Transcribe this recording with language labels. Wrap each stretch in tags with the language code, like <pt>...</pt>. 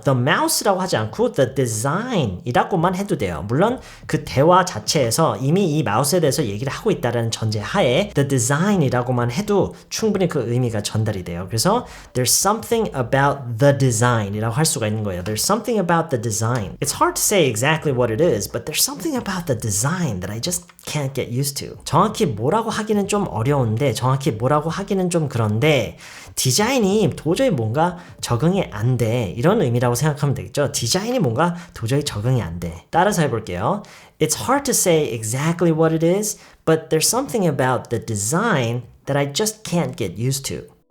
<en>The mouse</en> <ko>라고 하지 않고</ko> <en>the design</en> <ko>이라고만 해도 돼요. 물론 그 대화 자체에서 이미 이 마우스에 대해서 얘기를 하고 있다는 전제 하에 the design이라고만 해도 충분히 그 의미가 전달이 돼요. 그래서</ko> <en>there's something about the design</en> <ko>이라고 할 수가 있는 거예요.</ko> <en>There's something about the design. It's hard to say exactly what it is, but there's something about the design that I just can't get used to.</en> <ko>정확히 뭐라고 하기는 좀 어려운데, 정확히 뭐라고 하기는 좀 그런데 디자인이 도저히 뭔가 적응이 안 돼. 이런 의미라고 생각하면 되겠죠. 디자인이 뭔가 도저히 적응이 안 돼. 따라서 해볼게요.</ko> <en>It's hard to say exactly what it is, but there's something about the design that I just can't get used to.</en>